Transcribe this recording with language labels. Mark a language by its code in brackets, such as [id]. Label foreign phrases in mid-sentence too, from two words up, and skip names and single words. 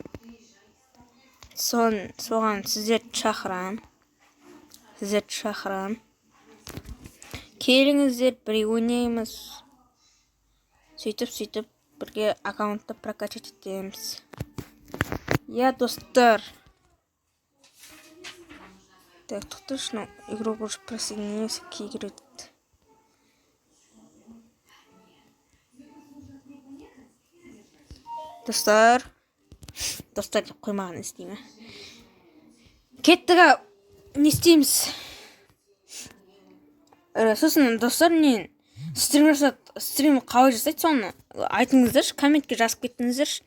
[kk] Соған сіздерді шақырам. Келіңіздер, бірге ойнаймыз. Сөйтіп бірге аккаунтты прокачать етеміз. Достар. [ru] Так, точно игрок уже присоединился к игре. [kk] Достар деп қоймаған істеймін. Кеттіға не істейміз? Сосын достар, мен стрим қалай жасайды, соны айтыңыздаршы, комментке жазып кеттіңіздерші.